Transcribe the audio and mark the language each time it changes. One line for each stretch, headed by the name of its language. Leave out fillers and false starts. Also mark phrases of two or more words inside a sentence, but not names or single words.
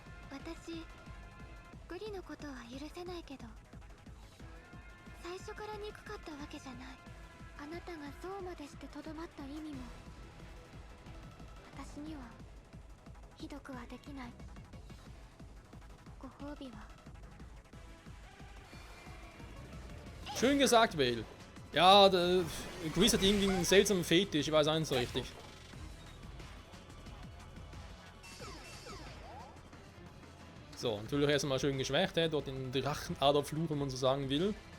Japanese: 私グリのことは許せないけど、最初から憎かったわけじゃない。あなたがそうまでしてとどまった意味も私にはひどくはできない。ご褒美は。
German: Schön gesagt, Vale. Ja, der Chris hat irgendwie einen seltsamen Fetisch, ich weiß auch nicht so richtig. So, natürlich erstmal schön geschwächt, dort den Drachenaderfluch, wenn man so sagen will.